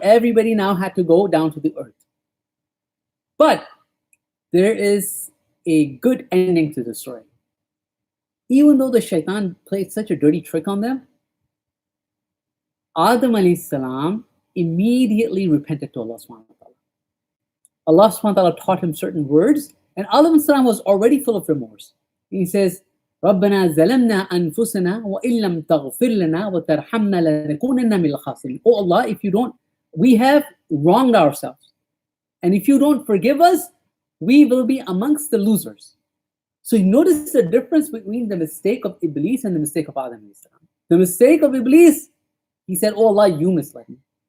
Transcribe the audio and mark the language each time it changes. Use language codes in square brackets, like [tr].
[en] Everybody now had to go down to the earth. But there is a good ending to the story. Even though the shaitan played such a dirty trick on them, Adam alayhi salam immediately repented to Allah subhanahu wa ta'ala. Allah subhanahu wa ta'ala taught him certain words, and Adam alayhi salam was already full of remorse. He says, [ar] رَبَّنَا زَلَمْنَا أَنفُسَنَا وَإِن لَمْ تَغْفِرْ لَنَا وَتَرْحَمْنَا لَنَكُونَنَّ مِنَ الْخَاسِرِينَ. [en] Oh Allah, if you don't, we have wronged ourselves. And if you don't forgive us, we will be amongst the losers. So you notice the difference between the mistake of Iblis and the mistake of Adam alayhi salam. The mistake of Iblis, he said, oh Allah, you misled me.